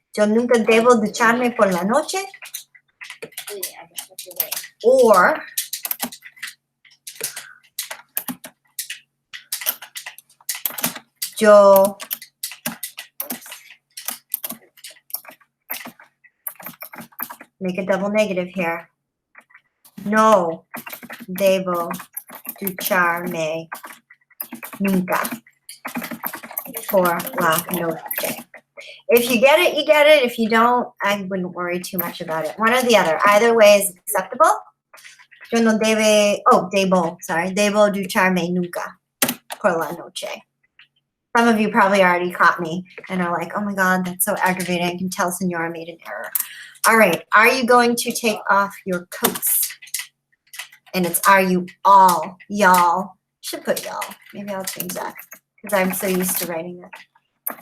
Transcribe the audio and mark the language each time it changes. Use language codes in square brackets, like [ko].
[es] Yo nunca debo ducharme por la noche. [en] Wait, I just went away. Or yo make a double negative here. [es] No debo ducharme nunca por la noche. [en] If you get it, you get it. If you don't, I wouldn't worry too much about it. One or the other. Either way is acceptable. [es] Yo no debo ducharme nunca por la noche. [en] Some of you probably already caught me and are like, oh my God, that's so aggravating. I can tell Senora made an error. All right, are you going to take off your coats? And it's are you all, y'all. Should put y'all. Maybe I'll change that because I'm so used to writing it.